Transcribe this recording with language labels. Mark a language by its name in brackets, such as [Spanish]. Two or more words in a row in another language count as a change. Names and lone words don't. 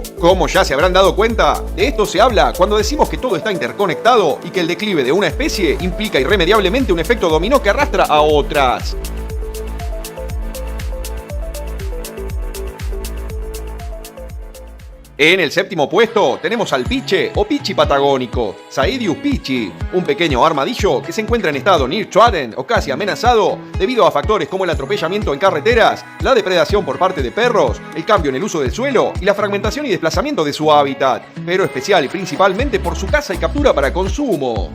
[Spanish] Como ya se habrán dado cuenta, de esto se habla cuando decimos que todo está interconectado y que el declive de una especie implica irremediablemente un efecto dominó que arrastra a otras. En el séptimo puesto tenemos al piche o pichi patagónico, Saidius pichi, un pequeño armadillo que se encuentra en estado near-trodden o casi amenazado debido a factores como el atropellamiento en carreteras, la depredación por parte de perros, el cambio en el uso del suelo y la fragmentación y desplazamiento de su hábitat, pero especial y principalmente por su caza y captura para consumo.